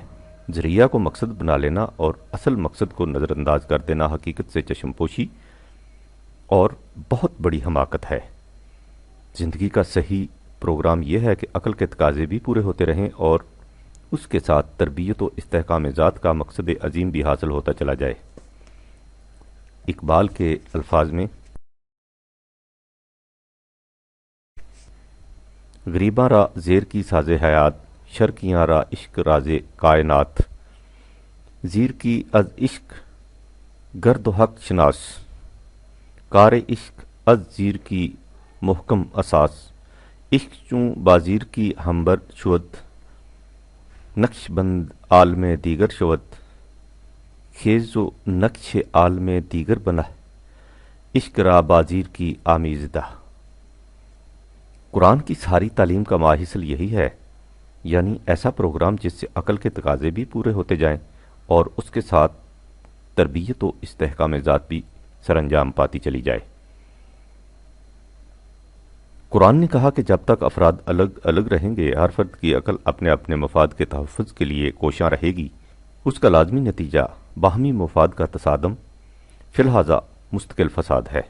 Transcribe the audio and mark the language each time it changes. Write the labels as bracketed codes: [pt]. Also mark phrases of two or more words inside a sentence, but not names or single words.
[ur] ذریعہ کو مقصد بنا لینا اور اصل مقصد کو نظر انداز کر دینا حقیقت سے چشم پوشی اور بہت بڑی حماقت ہے۔ زندگی کا صحیح پروگرام یہ ہے کہ عقل کے تقاضے بھی پورے ہوتے رہیں اور اس کے ساتھ تربیت و استحکام ذات کا مقصد عظیم بھی حاصل ہوتا چلا جائے۔ اقبال کے الفاظ میں [fa] غریباں را زیر کی ساز حیات، شرکیاں را عشق راز کائنات، زیر کی از عشق گرد و حق شناس، کار عشق از زیر کی محکم اساس، عشق چوں بازیر کی ہمبر شود، نقش بند عالم دیگر شود، خیز و نقش عالم دیگر بنہ، عشق را بازیر کی آمیزدہ۔ [ur] قرآن کی ساری تعلیم کا ماحصل یہی ہے، یعنی ایسا پروگرام جس سے عقل کے تقاضے بھی پورے ہوتے جائیں اور اس کے ساتھ تربیت و استحکام ذات بھی سر انجام پاتی چلی جائے۔ قرآن نے کہا کہ جب تک افراد الگ الگ رہیں گے، ہر فرد کی عقل اپنے اپنے مفاد کے تحفظ کے لیے کوشاں رہے گی، اس کا لازمی نتیجہ باہمی مفاد کا تصادم فی الحاظہ مستقل فساد ہے۔